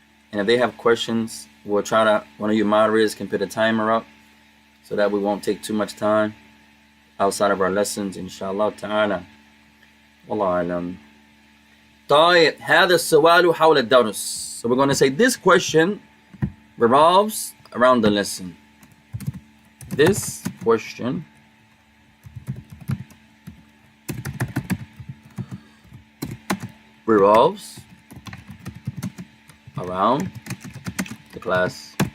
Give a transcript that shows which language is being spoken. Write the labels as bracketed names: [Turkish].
[English] And if they have questions, we'll try to, one of you moderators can put a timer up so that we won't take too much time outside of our lessons, inshallah ta'ala. [Arabic] Wallahu alam. طيب هذا السؤال حول الدرس. [English] So we're going to say this question revolves around the lesson. This question revolves around the class.